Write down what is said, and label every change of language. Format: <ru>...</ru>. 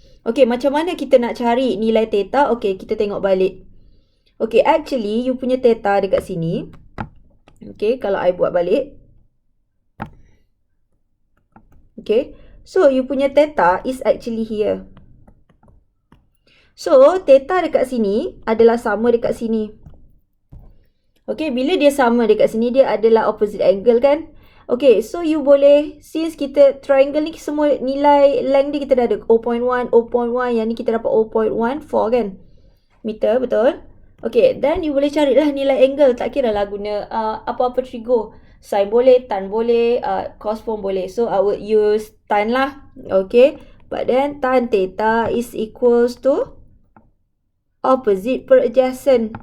<ms>Okay, macam mana kita nak cari nilai theta? Okay, kita tengok balik. Okay, actually, you punya theta dekat sini. Okay, kalau I buat balik.</ms> <en>Okay, so you punya theta is actually here.</en> <ms>So, theta dekat sini adalah sama dekat sini. Okay, bila dia sama dekat sini, dia adalah opposite angle kan? Okay, so you boleh, since kita triangle ni semua nilai length dia kita dah ada 0.1, 0.1, yang ni kita dapat 0.14 kan? Meter, betul? Okay, then you boleh carilah nilai angle. Tak kira lah guna apa-apa trigo. Sin boleh, tan boleh, cos pun boleh.</ms> <en>So, I would use tan lah. Okay, but then tan theta is equals to opposite per adjacent.</en>